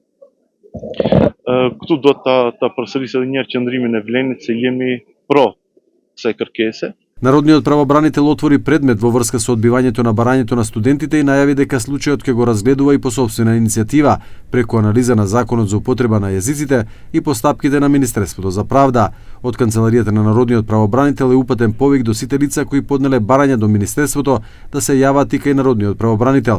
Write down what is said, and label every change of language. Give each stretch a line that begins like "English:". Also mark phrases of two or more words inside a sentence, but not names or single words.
Albanian: Këtu do ta përsëris edhe një herë qëndrimin e Vlenit se jemi pro kësaj kërkese.
Macedonian: Народниот правобранител отвори предмет во врска со одбивањето на барањето на студентите и најави дека случајот ќе го разгледува и по сопствена иницијатива, преку анализа на законот за употреба на јазиците и постапките на Министерството за правда. Од канцеларијата на Народниот правобранител е упатен повик до сите лица кои поднеле барања до Министерството да се јават и кај Народниот правобранител.